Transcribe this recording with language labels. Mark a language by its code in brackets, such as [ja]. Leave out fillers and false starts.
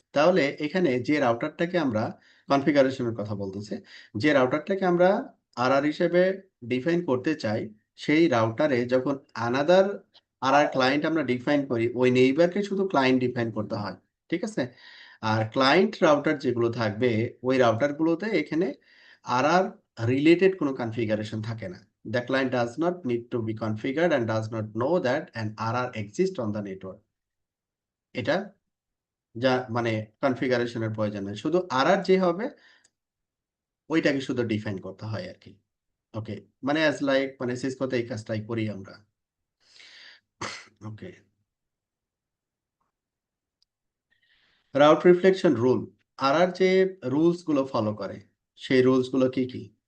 [bn] তাহলে এখানে যে রাউটারটাকে আমরা কনফিগারেশনের কথা বলতেছে, যে রাউটারটাকে আমরা আর হিসেবে ডিফাইন করতে চাই, সেই রাউটারে যখন আনাদার ক্লায়েন্ট আমরা ডিফাইন করি, ওই নেইবারকে শুধু ক্লায়েন্ট ডিফাইন করতে হয়। ঠিক আছে, আর ক্লায়েন্ট রাউটার যেগুলো থাকবে, ওই রাউটারগুলোতে এখানে আর রিলেটেড কোনো কনফিগারেশন থাকে না। [en] The client does not need to be configured and does not know that an RR exists on the network। [bn] এটা যা মানে কনফিগারেশনের প্রয়োজন নেই, শুধু আর যে হবে ওইটাকে শুধু ডিফাইন করতে হয় আর কি। ওকে, মানে অ্যাজ লাইক, মানে সিসকোতে এই কাজটাই করি আমরা। ওকে, রাউট রিফ্লেকশন রুল, যে রুলস গুলো ফলো করে, সেই রুলস গুলো কি কি।